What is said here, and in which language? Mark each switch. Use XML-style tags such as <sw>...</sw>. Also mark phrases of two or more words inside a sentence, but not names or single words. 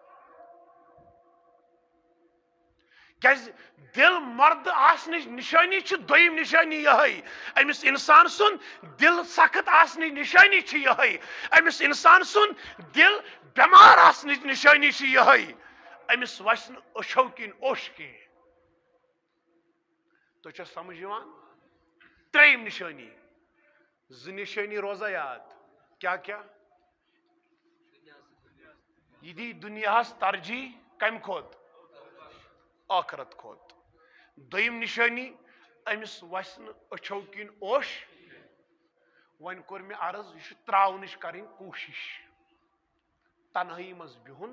<ks>کیازِ دل مرد آسنٕچ نشٲنی چھِ دوٚیِم نشٲنی یِہے أمِس انسان سُنٛد دل سخت آسنٕچ نشٲنی چھِ یِہے أمِس انسان سُنٛد دل بٮ۪مار آسنٕچ نشٲنی چھِ یِہے أمِس وسہِ نہٕ أچھو کِنۍ اوٚش کینٛہہ تۄہہِ چھا سمجھ یِوان ترٛیٚیِم نشٲنی زٕ نشٲنی روزا یاد کیا کیا یہ دی دنیاہس ترجیح کمہِ کھۄتہٕ آخرت کھۄتہٕ دوٚیِم نشٲنی أمِس وسہِ نہٕ أچھو کِنۍ اوٚش وۄنۍ کوٚر مےٚ عرض یہِ چھُ تراونٕچ کرٕنۍ کوٗشش تنہٲیی منٛز بِہُن</ks>